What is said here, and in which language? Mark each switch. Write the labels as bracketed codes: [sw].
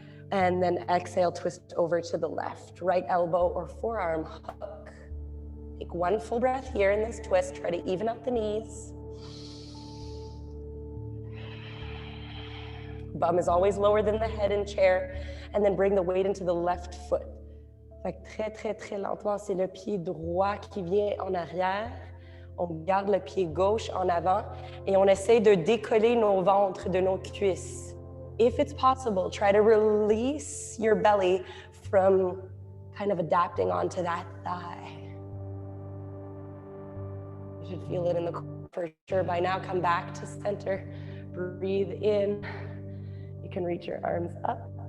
[en] And then exhale, twist over to the left. Right elbow or forearm hook. Take 1 full breath here in this twist. Try to even up the knees. Bum is always lower than the head in chair. And then bring the weight into the left foot. [fr] Fait que très, très, très lentement, c'est le pied droit qui vient en arrière. On garde le pied gauche en avant et on essaie de décoller nos ventres de nos cuisses. [en] If it's possible, try to release your belly from kind of adapting onto that thigh. You should feel it in the core for sure by now. Come back to center. Breathe in. You can reach your arms up.